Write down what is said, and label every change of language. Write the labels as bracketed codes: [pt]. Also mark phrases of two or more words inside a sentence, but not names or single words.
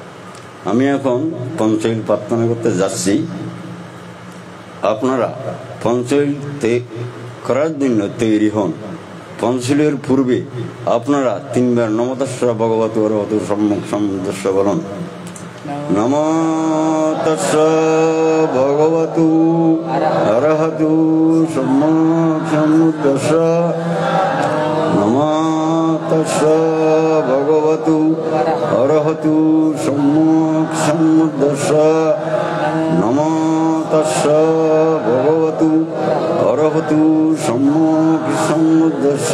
[bn] আমি এখন পঞ্চশীল প্রার্থনা করতে যাচ্ছি। আপনারা পঞ্চশীল করার জন্য তৈরি হন। পঞ্চশীলের পূর্বে আপনারা 3 বার [pi] নমো তস্য ভগবতু অরহতু সম্যক সম্বুদ্ধস্য [bn] বলুন। [pi] নমো তস্য ভগবতু অরহতু সম্যক সম্বুদ্ধস্য। নমো তস্য ভগবতু অরহতু সম্যক সম্বুদ্ধস্য। নমো তস্য ভগবতু অরহতু সম্যক সম্বুদ্ধস্য।